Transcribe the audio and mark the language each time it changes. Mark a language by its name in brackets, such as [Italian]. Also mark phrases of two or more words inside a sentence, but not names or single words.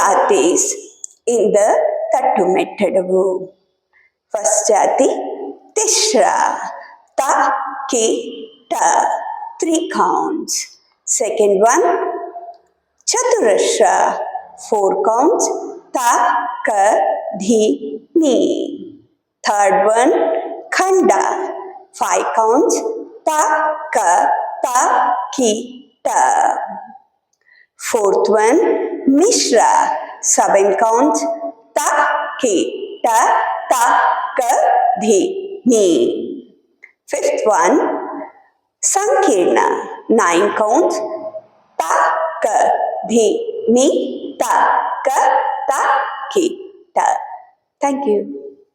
[English] jaatis in the [Tamil] தட்டு மெட்டடவு. [English] first jaati tishra, ta ki ta, 3 counts. Second one chaturashra, 4 counts, ta ka dhi ni. Third one khanda, 5 counts, ta ka ta ki ta. Fourth one mishra, 7 counts, ta ki ta ta ka dhi ni. Fifth one sankirna, 9 counts, ta ka dhi ni ta ka ta ki ta. Thank you.